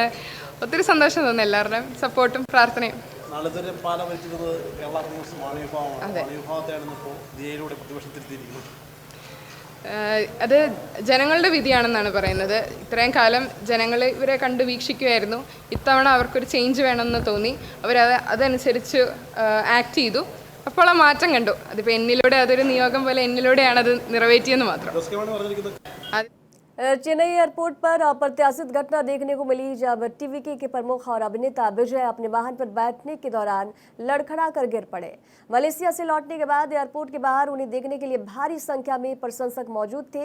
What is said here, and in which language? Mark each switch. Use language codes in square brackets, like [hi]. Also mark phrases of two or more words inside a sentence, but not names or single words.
[ml] ഒത്തിരി സന്തോഷം തോന്നുന്നു, എല്ലാവരുടെയും സപ്പോർട്ടും പ്രാർത്ഥനയും. അത് ജനങ്ങളുടെ വിധിയാണെന്നാണ് പറയുന്നത്. ഇത്രയും കാലം ജനങ്ങൾ ഇവരെ കണ്ട് വീക്ഷിക്കുമായിരുന്നു. ഇത്തവണ അവർക്കൊരു ചേഞ്ച് വേണമെന്ന് തോന്നി. അതനുസരിച്ച് ആക്ട് ചെയ്തു. അപ്പോൾ ആ മാറ്റം കണ്ടു. അതിപ്പോൾ എന്നിലൂടെ, അതൊരു നിയോഗം പോലെ എന്നിലൂടെയാണ് അത് നിറവേറ്റിയെന്ന് മാത്രം. [hi] चेन्नई एयरपोर्ट पर अप्रत्याशित घटना देखने को मिली, जब टीवीके के प्रमुख और अभिनेता विजय अपने वाहन पर बैठने के दौरान लड़खड़ा कर गिर पड़े। मलेशिया से लौटने के बाद एयरपोर्ट के बाहर उन्हें देखने के लिए भारी संख्या में प्रशंसक मौजूद थे।